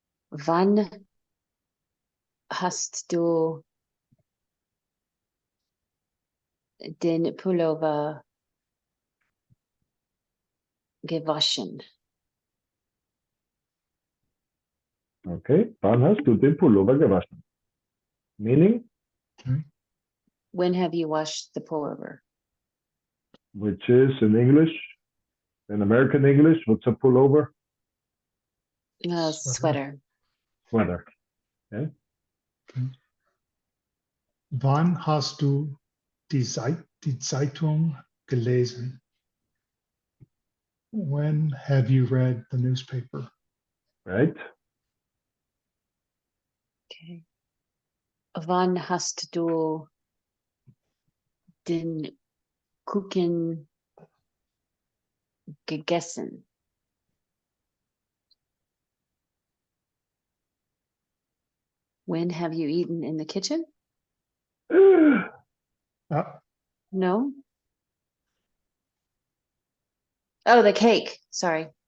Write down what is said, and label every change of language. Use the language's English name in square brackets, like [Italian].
[German] Wann hast du den Pullover gewaschen? [English] Okay. [German] Wann hast du den Pullover gewaschen? [English] Meaning, When have you washed the pullover? which is in English, in American English, what's a pullover? Sweater. Sweater. Okay. [German] Wann hast du die Zeitung gelesen? [English] When have you read the newspaper? Right. Okay. [German] Wann hast du den Kuchen gegessen? [English] When have you eaten in the kitchen? Ah, No. Oh, the cake. Sorry.